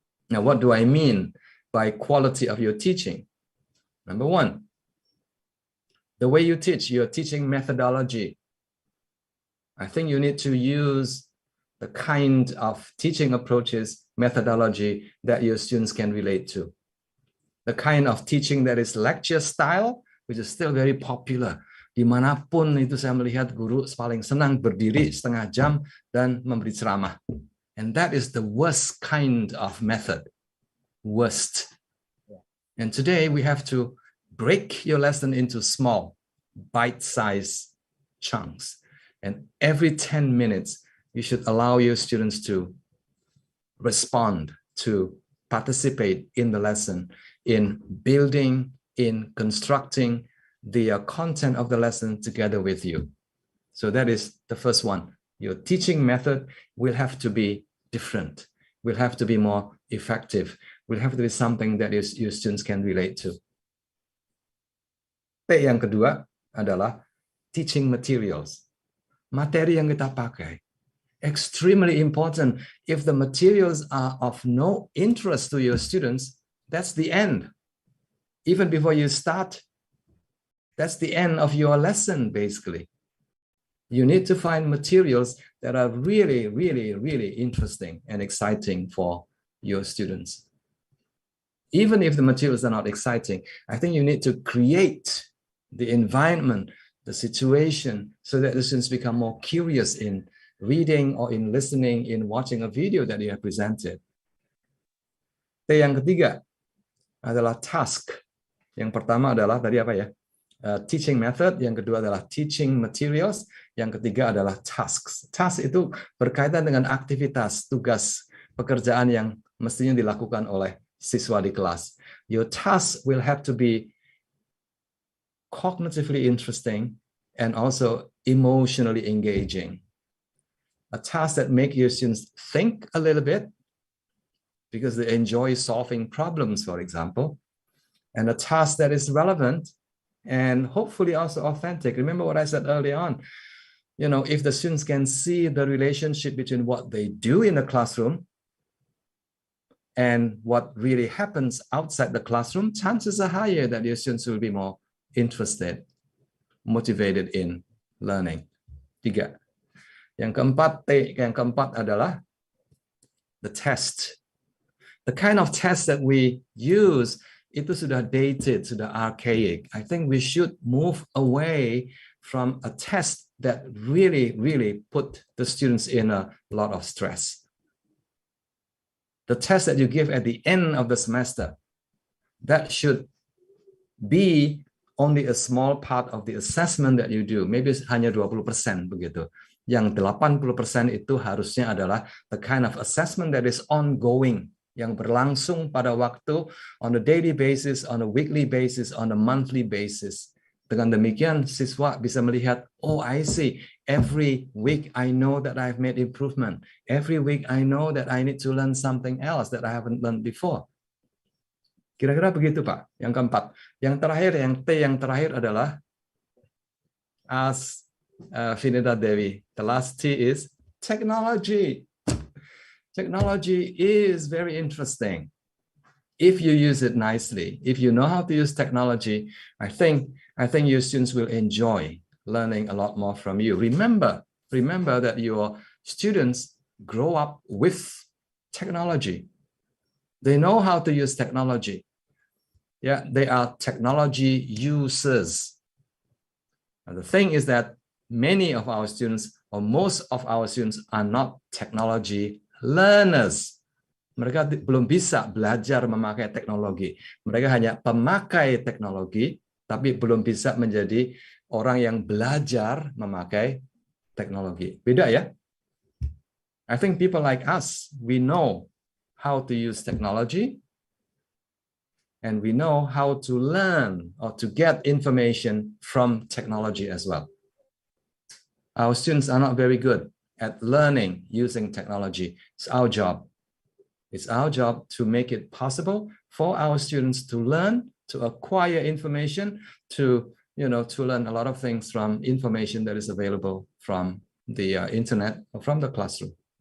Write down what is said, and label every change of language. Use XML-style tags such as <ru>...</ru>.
<en>Now, what do I mean by quality of your teaching? Number one, the way you teach, your teaching methodology. I think you need to use the kind of teaching approaches, methodology that your students can relate to. The kind of teaching that is lecture style, which is still very popular.</en> <id>Dimanapun itu saya melihat guru paling senang berdiri setengah jam dan memberi ceramah.</id> <en>And that is the worst kind of method. Worst. And today we have to break your lesson into small, bite-sized chunks. And every 10 minutes, you should allow your students to respond, to participate in the lesson, in building, in constructing the content of the lesson together with you. So that is the first one. Your teaching method will have to be different, will have to be more effective, will have to be something that your students can relate to.</en> <id>P yang kedua adalah</id> <en>teaching materials.</en> <id>Materi yang kita pakai.</id> <en>Extremely important. If the materials are of no interest to your students, that's the end. Even before you start, that's the end of your lesson, basically. You need to find materials that are really, really, really interesting and exciting for your students. Even if the materials are not exciting, I think you need to create the environment, the situation, so that the students become more curious in reading or in listening, in watching a video that you have presented.</en> <id>Yang ketiga adalah task. Yang pertama adalah tadi apa ya?</id> <en>Teaching method,</en> <id>yang kedua adalah</id> <en>teaching materials,</en> <id>yang ketiga adalah tasks. Task itu berkaitan dengan aktivitas, tugas, pekerjaan yang mestinya dilakukan oleh siswa di kelas.</id> <en>Your task will have to be cognitively interesting and also emotionally engaging. A task that makes your students think a little bit because they enjoy solving problems, for example, and a task that is relevant and hopefully also authentic. Remember what I said early on, you know, if the students can see the relationship between what they do in the classroom and what really happens outside the classroom, chances are higher that your students will be more interested, motivated in learning. 3.</en> <id>Yang keempat adalah</id> <en>the test. The kind of test that we use</en> <id>itu sudah</id> <en>dated,</en> <id>sudah</id> <en>archaic. I think we should move away from a test that really, really put the students in a lot of stress. The test that you give at the end of the semester, that should be only a small part of the assessment that you do. Maybe</en> <id>hanya 20% begitu. Yang 80% itu harusnya adalah</id> <en>the kind of assessment that is ongoing,</en> <id>yang berlangsung pada waktu</id> <en>on a daily basis, on a weekly basis, on a monthly basis.</en> <id>Dengan demikian, siswa bisa melihat,</id> <en>oh, I see. Every week I know that I've made improvement. Every week I know that I need to learn something else that I haven't learned before.</en> <id>Kira-kira begitu, Pak. Yang keempat. Yang terakhir, yang T yang terakhir adalah as Finita Dewi.</id> <en>The last T is technology. Technology is very interesting. If you use it nicely, if you know how to use technology, I think your students will enjoy learning a lot more from you. Remember that your students grow up with technology. They know how to use technology. Yeah, they are technology users. And the thing is that many of our students, or most of our students, are not technology learners.</en> <id>Mereka belum bisa belajar memakai teknologi. Mereka hanya pemakai teknologi, tapi belum bisa menjadi orang yang belajar memakai teknologi. Beda ya?</id> <en>I think people like us, we know how to use technology, and we know how to learn or to get information from technology as well. Our students are not very good at learning using technology. It's our job. It's our job to make it possible for our students to learn, to acquire information, to learn a lot of things from information that is available from the internet or from the classroom.</en>